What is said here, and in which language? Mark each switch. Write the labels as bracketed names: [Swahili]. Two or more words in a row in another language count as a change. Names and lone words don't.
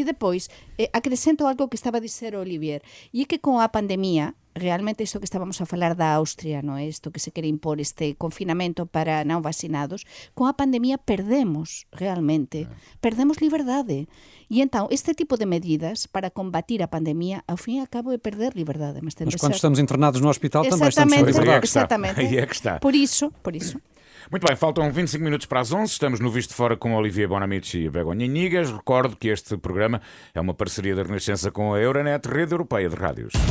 [Galician] E depois acrescento algo que estaba a dizer Olivier, e é que con a pandemia realmente isto que estábamos a falar da Austria, non é? Isto que se quere impor este confinamento para non vacinados, con a pandemia perdemos liberdade. E entón, este tipo de medidas para combatir a pandemia, ao fin e ao cabo é perder liberdade. [Portuguese] Mas quando estamos internados no hospital também estamos sem liberdade. Exatamente. Aí é que está. Por isso. Muito bem, faltam 25 minutos para as 11. Estamos no Visto de Fora com Olivier Bonamici e Begonha Inigas. Recordo que este programa é uma parceria da Renascença com a Euronet, Rede Europeia de Rádios.